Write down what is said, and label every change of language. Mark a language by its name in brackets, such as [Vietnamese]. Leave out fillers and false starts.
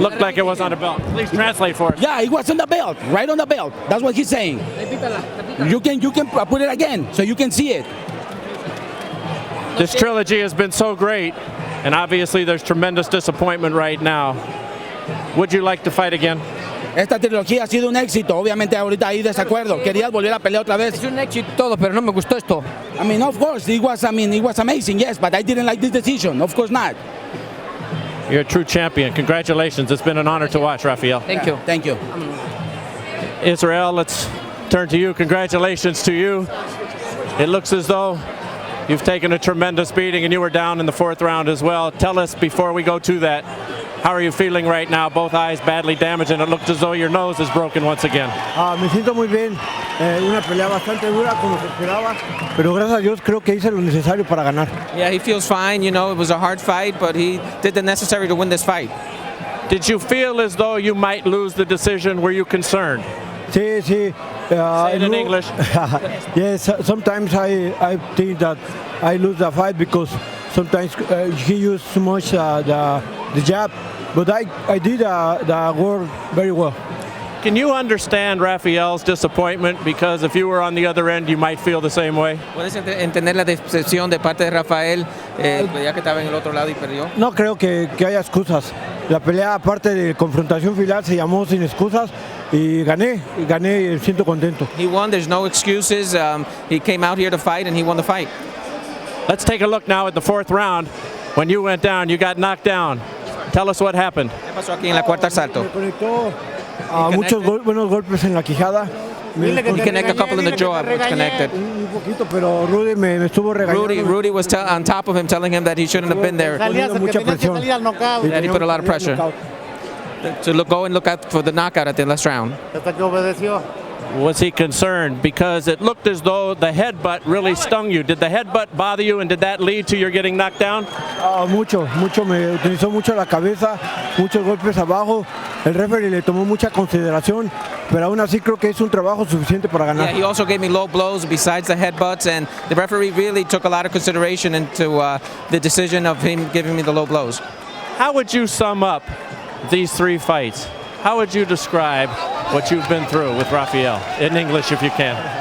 [English] Looked like it was on the belt. Please translate for us. Yeah, it was on the belt, right on the belt. That's what he's saying. [Spanish] Repítala. [English] You can put it again so you can see it. This trilogy has been so great, and obviously there's tremendous disappointment right now. Would you like to fight again? [Spanish] Esta trilogía ha sido un éxito. Obviamente ahorita hay desacuerdo. Querías volver a pelear otra vez. Es un éxito todo, pero no me gustó esto. [English] I mean, of course, it was amazing, yes, but I didn't like this decision. Of course not. You're a true champion. Congratulations. It's been an honor to watch, Rafael. Thank you. Thank you. Israel, let's turn to you. Congratulations to you. It looks as though you've taken a tremendous beating, and you were down in the 4th round as well. Tell us, before we go to that, how are you feeling right now? Both eyes badly damaged, and it looks as though your nose is broken once again. [Spanish] Me siento muy bien. Una pelea bastante dura, como se esperaba. Pero gracias a Dios creo que hice lo necesario para ganar. [English] Yeah, he feels fine. You know, it was a hard fight, but he did the necessary to win this fight. Did you feel as though you might lose the decision? Were you concerned? [Spanish] Sí, sí. [English] Say it in English. Yes, sometimes I think that I lose the fight because sometimes he used too much the jab, but I did the work very well. Can you understand Rafael's disappointment? Because if you were on the other end, you might feel the same way. [Spanish] ¿Puedes entender la decepción de parte de Rafael, ya que estaba en el otro lado y perdió? No creo que haya excusas. La pelea, aparte de confrontación final, se llamó sin excusas y gané y siento contento. [English] He won. There's no excuses. He came out here to fight and he won the fight. Let's take a look now at the 4th round. When you went down, you got knocked down. Tell us what happened. [Spanish] ¿Qué pasó aquí en la cuarta asalto? Me conectó muchos buenos golpes en la quijada. [English] He connected a couple in the jaw. It's connected. [Spanish] Un poquito, pero Rudy me estuvo regañando. [English] Rudy was on top of him, telling him that he shouldn't have been there. [Spanish] Mucha presión. [English] That he put a lot of pressure. To go and look out for the knockout at the last round. Was he concerned? Because it looked as though the headbutt really stung you. Did the headbutt bother you, and did that lead to your getting knocked down? [Spanish] Mucho. Me utilizó mucho la cabeza, muchos golpes abajo. El referee le tomó mucha consideración, pero aún así creo que es un trabajo suficiente para ganar. [English] Yeah, he also gave me low blows besides the headbutts, and the referee really took a lot of consideration into the decision of him giving me the low blows. How would you sum up these 3 fights? How would you describe what you've been through with Rafael, in English if you can?